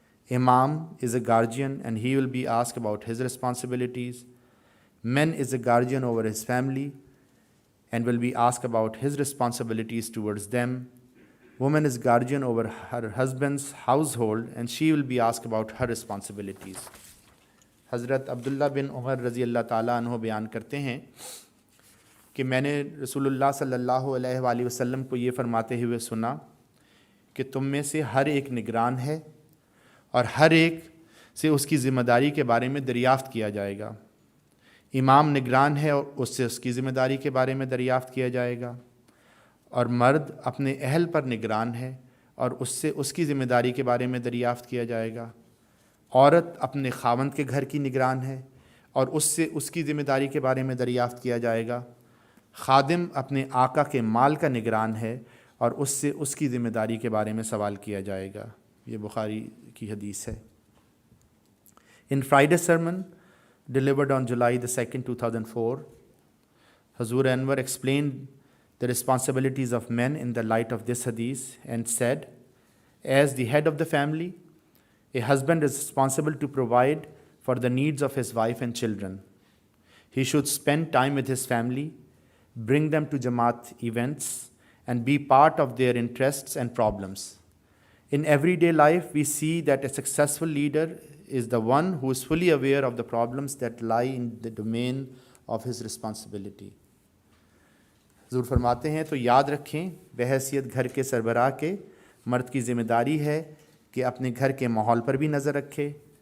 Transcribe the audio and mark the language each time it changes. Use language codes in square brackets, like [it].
[en] Imam is a guardian and he will be asked about his responsibilities. Man is a guardian over his family and will be asked about his responsibilities towards them. Woman is guardian over her husband's household and she will be asked about her responsibilities. [ur] حضرت عبداللہ بن عمر رضی اللہ تعالیٰ عنہ بیان کرتے ہیں کہ میں نے رسول اللہ صلی اللہ علیہ وآلہ وسلم کو یہ فرماتے ہوئے سنا کہ تم میں سے ہر ایک نگران ہے اور ہر ایک سے اس کی ذمہ داری کے بارے میں دریافت کیا جائے گا. امام نگران ہے اور اس سے اس کی ذمہ داری کے بارے میں دریافت کیا جائے گا، اور مرد اپنے اہل پر نگران ہے اور اس سے اس کی ذمہ داری کے بارے میں دریافت کیا جائے گا. عورت اپنے خاوند کے گھر کی نگران ہے اور اس سے اس کی ذمہ داری کے بارے میں دریافت کیا جائے گا. خادم اپنے آقا کے مال کا نگران ہے اور اس سے اس کی ذمہ داری کے بارے میں سوال کیا جائے گا. یہ بخاری کی حدیث ہے. [en] In Friday's sermon delivered on July the 2nd, 2004, Hazur Anwar explained the responsibilities of men in the light of this hadith and said, as the head of the family, a husband is responsible to provide for the needs of his wife and children. He should spend time with his family, bring them to Jamaat events, and be part of their interests and problems. In everyday life, we see that a successful leader is the one who is fully aware of the problems that lie in the domain of his responsibility. [ur] حضور فرماتے ہیں تو یاد رکھیں بحیثیت گھر کے سربراہ کے مرد کی ذمہ داری ہے کہ اپنے گھر کے ماحول پر بھی نظر رکھے،